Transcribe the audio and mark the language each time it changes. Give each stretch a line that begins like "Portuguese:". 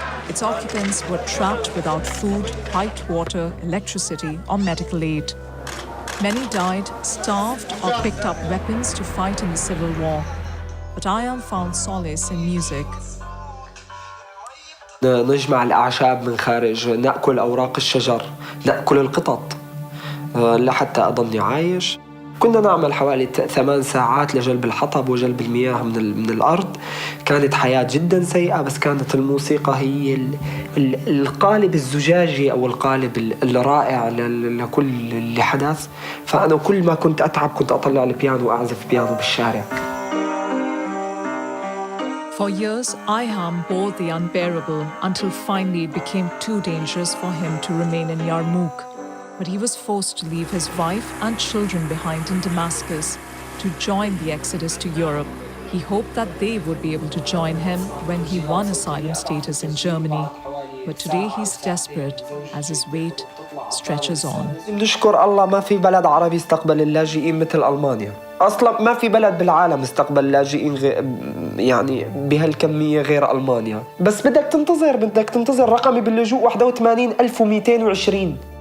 English: Its occupants were trapped without food, piped water, electricity, or medical aid. Many died, starved, or picked up weapons to fight in the civil war. But Ayam found solace in music.
Arabic: نجمع الأعشاب من خارج، نأكل أوراق الشجر، نأكل القطط لحتى أضلني عايش. كنا نعمل حوالي 8 ساعات لجلب الحطب وجلب المياه من الأرض. كانت حياة جدا سيئة، بس كانت الموسيقى هي القالب الزجاجي أو القالب الرائع لكل اللي حدث. فأنا كل ما كنت أتعب كنت أطلع البيانو وأعزف بيانو بالشارع.
English: For years, Ayam bore the unbearable until finally it became too dangerous for him to remain in Yarmouk. But he was forced to leave his wife and children behind in Damascus to join the exodus to Europe. He hoped that they would be able to join him when he won asylum status in Germany. But today he's desperate as his wait stretches on.
Arabic: نشكر الله ما في بلد عربي استقبل اللاجئين مثل ألمانيا. أصلاً ما في بلد بالعالم استقبل لاجئين يعني بهالكمية غير ألمانيا. بس بدك تنتظر رقمي باللجوء 81,220.